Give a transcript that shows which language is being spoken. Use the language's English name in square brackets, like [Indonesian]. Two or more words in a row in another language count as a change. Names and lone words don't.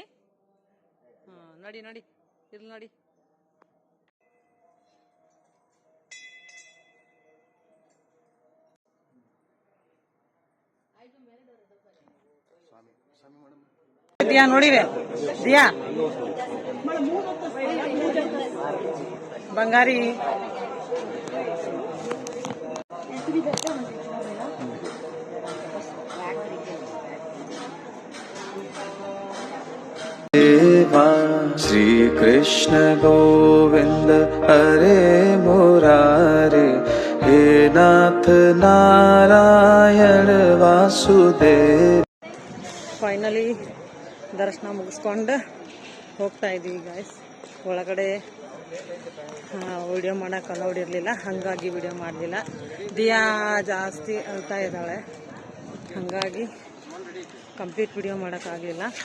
[Kannada] ನೋಡಿ ಇಲ್ಲಿ ನೋಡಿ. ದಿಯಾ ನೋಡಿವೆ. ದಿಯಾ ಬಂಗಾರಿ [Sanskrit] श्री कृष्ण गोविंद हरे मुरारे, हे नाथ नारायण वासुदेव. [Kannada] ಫೈನಲಿ ದರ್ಶನ ಮುಗಿಸ್ಕೊಂಡು ಹೋಗ್ತಾ ಇದ್ದೀವಿ ಗಾಯ್ಸ್. ಒಳಗಡೆ ವಿಡಿಯೋ ಮಾಡೋಕೆ ಅಲೌಡ್ ಇರಲಿಲ್ಲ, ಹಾಗಾಗಿ ವಿಡಿಯೋ ಮಾಡಲಿಲ್ಲ. ದಿಯಾ ಜಾಸ್ತಿ ಅಳ್ತಾ ಇದ್ದಾಳೆ, ಹಾಗಾಗಿ ಕಂಪ್ಲೀಟ್ ವಿಡಿಯೋ ಮಾಡೋಕ್ಕಾಗಲಿಲ್ಲ.